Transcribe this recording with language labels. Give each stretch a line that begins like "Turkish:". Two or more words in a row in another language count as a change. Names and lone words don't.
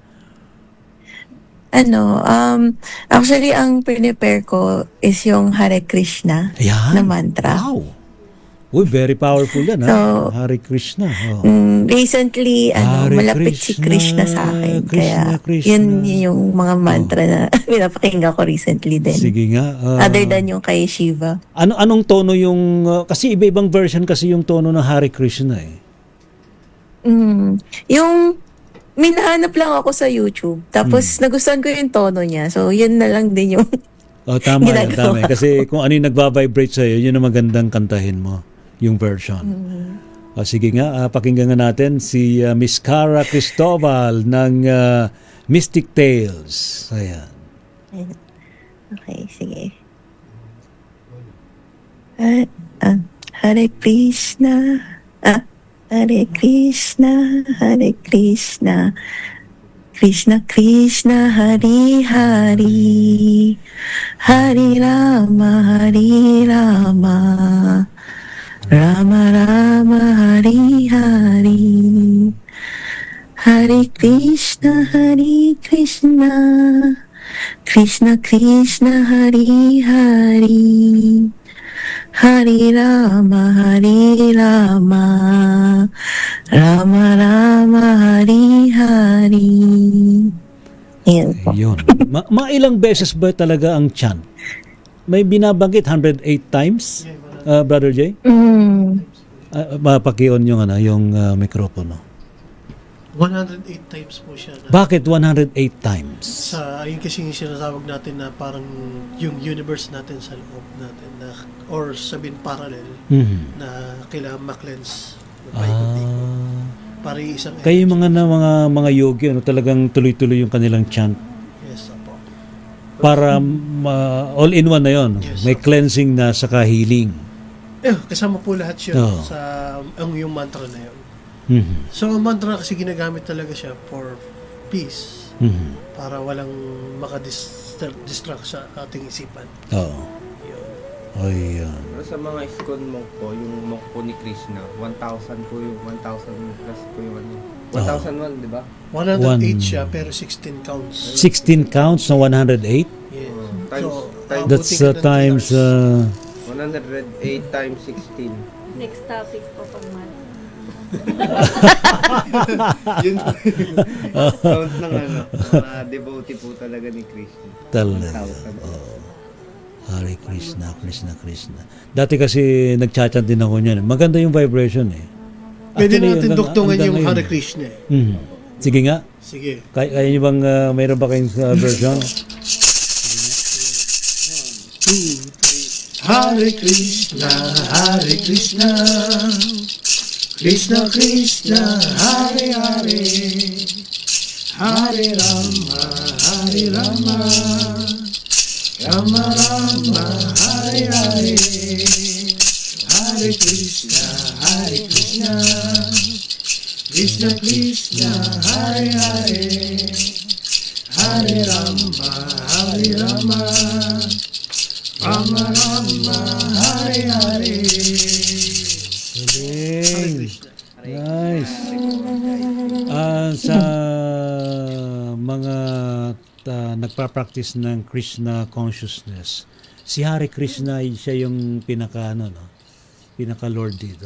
Filipino: Actually, ang prepare ko is yung Hare Krishna na mantra. Wow! Uy,
English: very powerful
Filipino: yan, so,
Sanskrit: Hare Krishna.
Filipino: recently, malapit si Krishna sa akin. Kaya, yun yung mga mantra na pinapakinggan ko recently din. Sige nga. Other than yung kay Shiva. Anong tono yung, kasi iba-ibang version kasi yung tono ng Hare Krishna eh. Yung, minahanap lang ako sa YouTube. Tapos, nagustuhan ko yung tono niya. So, yun na lang din yung tama yan, tama. Kasi kung ano yung nagbabibrate sa'yo, yun ang magandang kantahin mo, yung version. Sige nga, pakinggan nga natin si Miss Cara Cristobal ng Mystic Tales. Ayan. Okay, sige.
Sanskrit: Hare Krishna, Hare Krishna, Hare Krishna, Krishna Krishna, Hare Hare, Hare Rama, Hare Rama, Rama Rama, Hare Hare, Hare Krishna, Hare Krishna, Krishna Krishna, Hare Hare, Hare Rama, Hare Rama, Rama Rama, Hare Hare.
Filipino: Ayan po. Ayun. Ilang beses ba talaga ang chant? May binabanggit 108 times, Brother Jay? Pakion yung mikropono. 108 times po siya. Bakit 108 times? Yun kasi yung sinasawag natin na parang yung universe natin sa loob natin na, or sabihin parallel na kailangan ma-cleanse para isang kaya yung mga yogi talagang tuloy-tuloy yung kanilang chant. Yes, po. Para
English: all in one
Filipino: na yon. Yes, may cleansing na saka healing. Kasama po lahat yun sa yung mantra na yun. So, ang mantra kasi ginagamit talaga siya
English: for peace.
Filipino: Para walang makadistract sa ating isipan. Pero sa mga ISKCON monk po, yung monk po ni Krishna, 1,000 po yung 1,000 plus po yung 1,001, di ba? 108 siya, pero 16 counts. 16 counts na 108?
English: That's times 108 times 16.
Filipino: Next topic po pag Yun count ng mga devotee po talaga ni Krishna. Talaga. 1,000.
Sanskrit: Hare Krishna, Krishna, Krishna.
Filipino: Dati kasi nagchat-chat din ako niyan. Maganda yung vibration eh. Pwede Actually, natin dugtungan hanggang yung ngayon.
Sanskrit: Hare Krishna.
Filipino: Sige nga. Sige. Kaya niyo bang mayroon ba kayong version?
Sanskrit: Hare Krishna, Hare Krishna, Krishna Krishna, Hare Hare, Hare Rama, Hare Rama, Rama Rama, Hare Hare, Hare Krishna, Hare Krishna, Krishna Krishna, Hare Hare, Hare Rama, Hare Rama, Rama Rama, Hare Hare.
Filipino: Galing. Nice. Sa mga nagpa-practice ng Krishna consciousness, si Hare Krishna siya yung pinaka Lord dito.